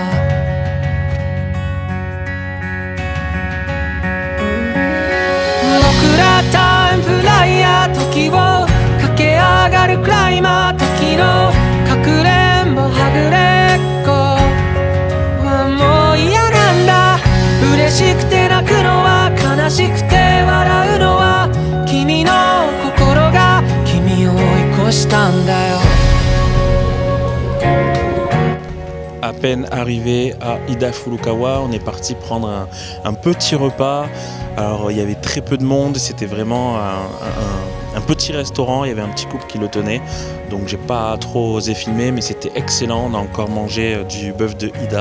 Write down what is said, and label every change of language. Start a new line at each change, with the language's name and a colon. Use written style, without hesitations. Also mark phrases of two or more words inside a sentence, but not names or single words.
Japanese: 僕らタイムフライヤー時を駆け上がるクライマー時のかくれんぼはぐれっこはもう嫌なんだ嬉しくて泣くのは悲しくて笑うのは君の心が君を追い越したんだよ
French: À peine arrivé à Ida Furukawa, on est parti prendre un petit repas. Alors il y avait très peu de monde, c'était vraiment un petit restaurant, il y avait un petit couple qui le tenait. Donc j'ai pas trop osé filmer, mais c'était excellent, on a encore mangé du bœuf de Ida.